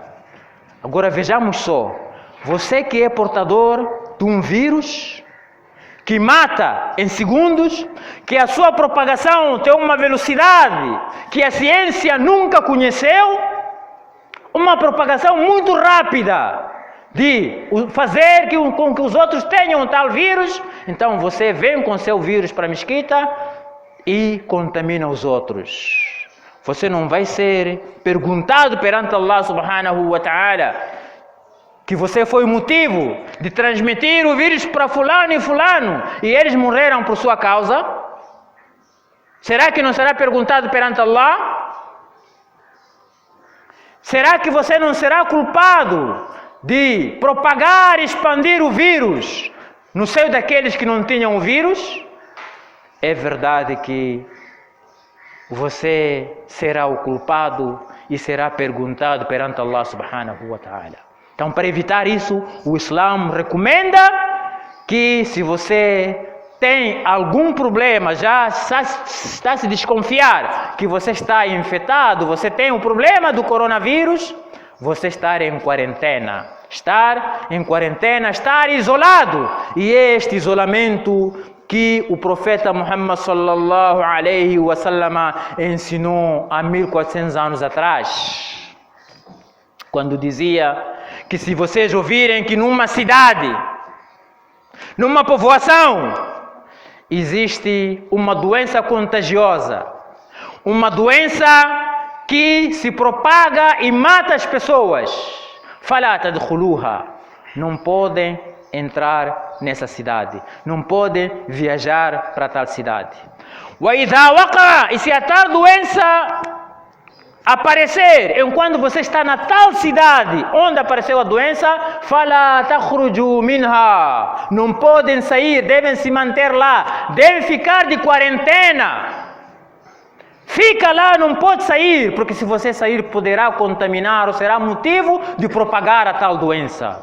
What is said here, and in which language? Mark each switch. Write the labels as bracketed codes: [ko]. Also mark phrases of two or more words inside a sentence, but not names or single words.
[pt] Agora vejamos só, você que é portador de um vírus que mata em segundos, que a sua propagação tem uma velocidade que a ciência nunca conheceu, uma propagação muito rápida de fazer com que os outros tenham tal vírus, então você vem com seu vírus para a mesquita e contamina os outros. Você não vai ser perguntado perante [ar] الله سبحانه وتعالى [pt] que você foi o motivo de transmitir o vírus para fulano e fulano e eles morreram por sua causa. Será que não será perguntado perante Allah? Será que você não será culpado de propagar e expandir o vírus no seio daqueles que não tinham o vírus? É verdade que você será o culpado e será perguntado perante [ar] الله سبحانه وتعالى. [pt] Então, para evitar isso, o Islã recomenda que se você tem algum problema, já está se desconfiar que você está infectado, você tem o problema do coronavírus, você estar em quarentena. Estar em quarentena, estar isolado. E este isolamento que o profeta Muhammad [ar] صلى الله عليه وسلم [pt] ensinou há 1400 anos atrás, quando dizia que se vocês ouvirem que numa cidade, numa povoação, existe uma doença contagiosa, uma doença que se propaga e mata as pessoas, [ar] فلا تدخلوها, [pt] não podem entrar nessa cidade, não podem viajar para tal cidade. [ar] وإذا وقع, [pt] e se a tal doença aparecer enquanto você está na tal cidade onde apareceu a doença, [ar] فلا تخرجوا منها, [pt] não podem sair, devem se manter lá, devem ficar de quarentena. Fica lá, não pode sair, porque se você sair poderá contaminar ou será motivo de propagar a tal doença.